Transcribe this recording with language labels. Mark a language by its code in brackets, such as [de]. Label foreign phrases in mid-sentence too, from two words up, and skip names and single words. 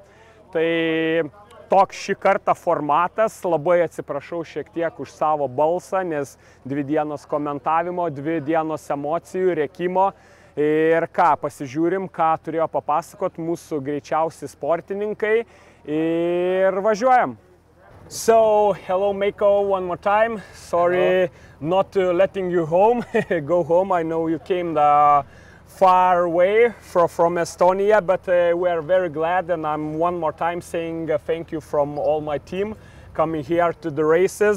[lt] Tai toks šį kartą formatas, labai atsiprašau šiek tiek už savo balsą, nes 2 dienos komentavimo, 2 dienos emocijų, rėkimo. Ir pasižiūrim, ką turėjo papasakot mūsų greičiausi sportininkai ir važiuojam. [en] So, hello Mako one more time. Sorry not letting you home. Go home, I know you came far away from Estonia, but we are very glad, and I'm one more time saying thank you from all my team coming here to the races.